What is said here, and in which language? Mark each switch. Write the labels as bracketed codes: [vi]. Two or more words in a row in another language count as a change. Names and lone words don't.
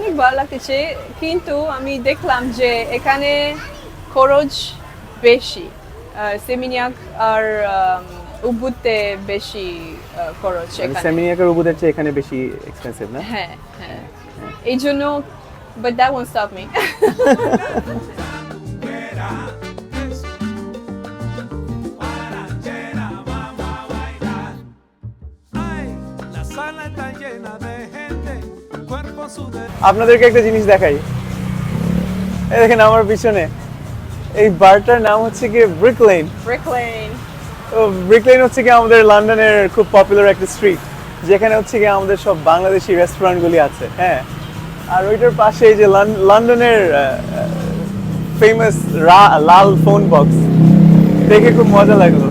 [bn] অনেক ভালো লাগতেছে, কিন্তু আমি দেখলাম যে এখানে খরচ বেশি, সেমিনিয়াক আর উবুতে বেশি খরচ এখানে। সেমিনিয়াকের উবুদের চেয়ে এখানে বেশি এক্সপেন্সিভ না? হ্যাঁ হ্যাঁ, এই জন্য, [en] but that won't stop me. [es] Guarachera, eso. Guarachera, vamos a bailar. Ay, la sala está llena de gente, cuerpo sudoroso. [bn] আপনাদেরকে একটা জিনিস দেখাই, এই দেখেন আমার পিছনে এই বারটার নাম হচ্ছে কি ব্রিক লেন। Brick Lane. তো ব্রিক লেন হচ্ছে কি আমাদের লন্ডনের খুব পপুলার একটা স্ট্রিট, যেখানে হচ্ছে কি আমাদের সব বাংলাদেশি রেস্টুরেন্টগুলি আছে, হ্যাঁ। আর ওইটার পাশে এই যে লন্ডনের ফেমাস লাল [en] phone box, [bn] দেখে খুব মজা লাগলো।